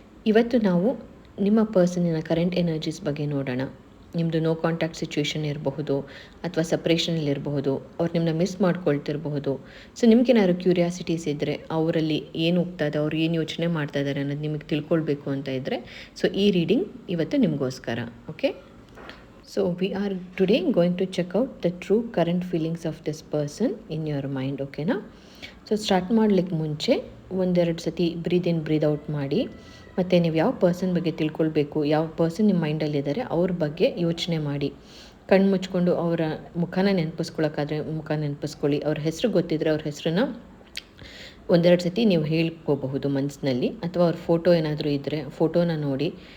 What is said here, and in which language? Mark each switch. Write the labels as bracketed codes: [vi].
[kn] ಇವತ್ತು ನಾವು ನಿಮ್ಮ ಪರ್ಸನಿನ ಕರೆಂಟ್ ಎನರ್ಜೀಸ್ ಬಗ್ಗೆ ನೋಡೋಣ. ನಿಮ್ಮದು ನೋ ಕಾಂಟ್ಯಾಕ್ಟ್ ಸಿಚುವೇಶನ್ ಇರಬಹುದು, ಅಥವಾ ಸಪ್ರೇಷನಲ್ಲಿರಬಹುದು, ಅವ್ರು ನಿಮ್ಮನ್ನ ಮಿಸ್ ಮಾಡ್ಕೊಳ್ತಿರಬಹುದು. ಸೊ ನಿಮ್ಗೇನಾದ್ರು ಕ್ಯೂರಿಯಾಸಿಟೀಸ್ ಇದ್ದರೆ, ಅವರಲ್ಲಿ ಏನು ಹೋಗ್ತಾಯಿದೆ, ಅವ್ರು ಏನು ಯೋಚನೆ ಮಾಡ್ತಾ ಇದ್ದಾರೆ ಅನ್ನೋದು ನಿಮಗೆ ತಿಳ್ಕೊಳ್ಬೇಕು ಅಂತ ಇದ್ದರೆ, ಸೊ ಈ ರೀಡಿಂಗ್ ಇವತ್ತು ನಿಮಗೋಸ್ಕರ. [en] Okay, so we are today going to check out the true current feelings of this person in your mind. Okay na? [kn] So start ಮಾಡ್ಲಿಕ್ಕೆ ಮುಂಚೆ ಒಂದೆರಡು ಸತಿ ಬ್ರೀದ್ ಇನ್ ಬ್ರೀದ್ ಔಟ್ ಮಾಡಿ, ಮತ್ತು ನೀವು ಯಾವ ಪರ್ಸನ್ ಬಗ್ಗೆ ತಿಳ್ಕೊಳ್ಬೇಕು, ಯಾವ ಪರ್ಸನ್ ನಿಮ್ಮ ಮೈಂಡಲ್ಲಿದ್ದಾರೆ ಅವ್ರ ಬಗ್ಗೆ ಯೋಚನೆ ಮಾಡಿ. ಕಣ್ಣು ಮುಚ್ಕೊಂಡು ಅವರ ಮುಖನ ನೆನಪಿಸ್ಕೊಳ್ಳೋಕ್ಕಾದ್ರೆ ಮುಖ ನೆನಪಿಸ್ಕೊಳ್ಳಿ. ಅವ್ರ ಹೆಸರು ಗೊತ್ತಿದ್ರೆ ಅವ್ರ ಹೆಸರನ್ನ ಒಂದೆರಡು ಸತಿ ನೀವು ಹೇಳ್ಕೋಬಹುದು ಮನಸ್ಸಿನಲ್ಲಿ, ಅಥವಾ ಅವ್ರ ಫೋಟೋ ಏನಾದರೂ ಇದ್ದರೆ ಫೋಟೋನ ನೋಡಿ.